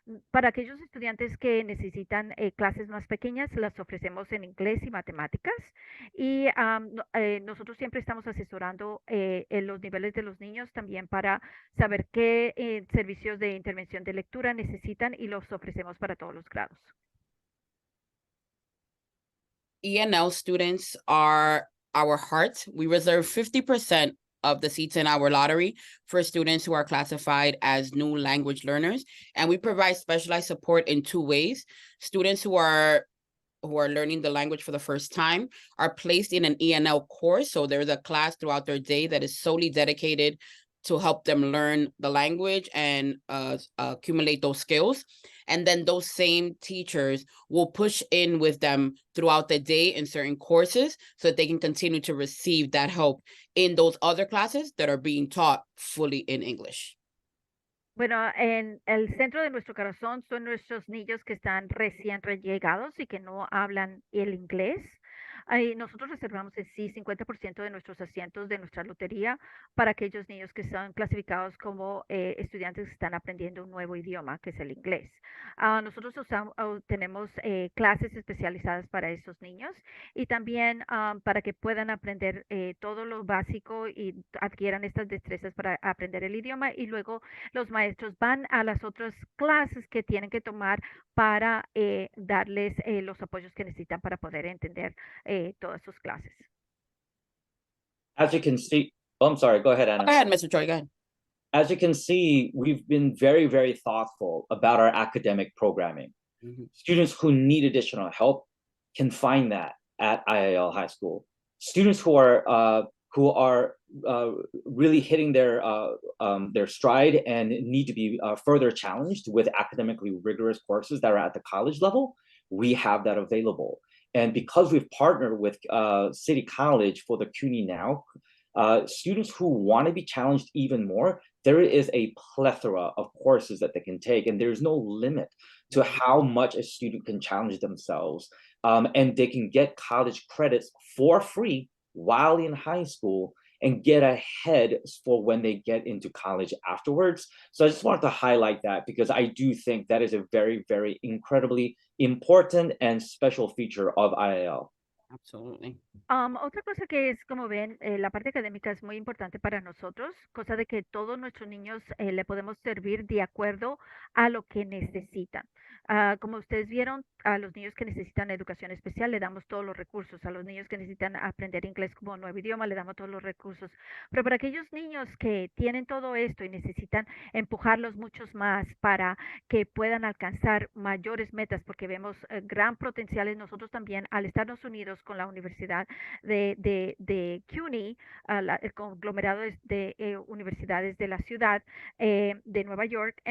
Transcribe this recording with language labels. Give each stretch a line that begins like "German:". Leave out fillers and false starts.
Spanish: Para aquellos estudiantes que necesitan clases más pequeñas, las ofrecemos en inglés y matemáticas. Y nosotros siempre estamos asesorando en los niveles de los niños también para saber qué servicios de intervención de lectura necesitan y los ofrecemos para todos los grados.
English: ENL students are our heart. We reserve 50% of the seats in our lottery for students who are classified as new language learners. And we provide specialized support in 2 ways. Students who are learning the language for the first time are placed in an ENL course. So there's a class throughout their day that is solely dedicated to help them learn the language and accumulate those skills. And then those same teachers will push in with them throughout the day in certain courses so that they can continue to receive that help in those other classes that are being taught fully in English.
Spanish: Bueno, en el centro de nuestro corazón son nuestros niños que están recién llegados y que no hablan el inglés. Ahí nosotros reservamos en sí 50% de nuestros asientos de nuestra lotería para aquellos niños que son clasificados como estudiantes que están aprendiendo un nuevo idioma, que es el inglés. Nosotros tenemos clases especializadas para esos niños y también para que puedan aprender todo lo básico y adquieran estas destrezas para aprender el idioma y luego los maestros van a las otras clases que tienen que tomar para darles los apoyos que necesitan para poder entender todas sus clases.
English: As you can see, oh, I'm sorry, go ahead, Anna. Go ahead, Mr. Choi, go ahead. As you can see, we've been very, very thoughtful about our academic programming. Students who need additional help can find that at IIL High School. Students who are really hitting their stride and need to be further challenged with academically rigorous courses that are at the college level, we have that available. And because we've partnered with City College for the CUNY Now, students who want to be challenged even more, there is a plethora of courses that they can take, and there's no limit to how much a student can challenge themselves. And they can get college credits for free while in high school and get ahead for when they get into college afterwards. So I just wanted to highlight that because I do think that is a very, very incredibly important and special feature of IIL. Absolutely.
Spanish: Otra cosa que es, como ven, la parte académica es muy importante para nosotros, cosa de que todos nuestros niños le podemos servir de acuerdo a lo que necesitan. Como ustedes vieron, a los niños que necesitan educación especial le damos todos los recursos, a los niños que necesitan aprender inglés como nuevo idioma le damos todos los recursos, pero para aquellos niños que tienen todo esto y necesitan empujarlos muchos más para que puedan alcanzar mayores metas, porque vemos gran potencial en nosotros también al estarnos unidos con la Universidad de CUNY, el conglomerado de universidades de la ciudad de Nueva York.